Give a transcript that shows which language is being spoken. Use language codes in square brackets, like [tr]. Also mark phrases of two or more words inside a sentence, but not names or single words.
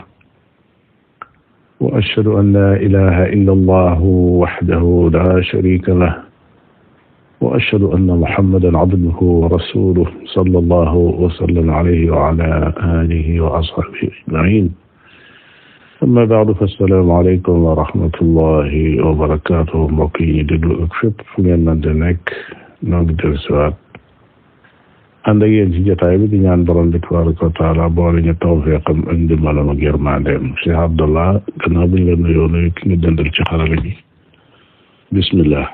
[ar] وأشهد أن لا إله إلا الله وحده لا شريك له. وأشهد أن محمدا عبده ورسوله صلى الله وسلم عليه وعلى آله وأصحابه أجمعين. أما بعد فالسلام عليكم ورحمة الله وبركاته. [wo] mbokk yi ñu déglu ak fépp fu ngeen mën di nekk noo ngi dellusiwaat ànd ak yéen ci jotaay bi di ñaan borom bi [ar] تبارك وتعالى [wo] boole ñu tawfiqam ak ndimbalam ak yërmandeem. Cheikh Abdallah gannaaw bu ñu la nuyoo nuyu ki nga dëndal ci xarala gi bismillah.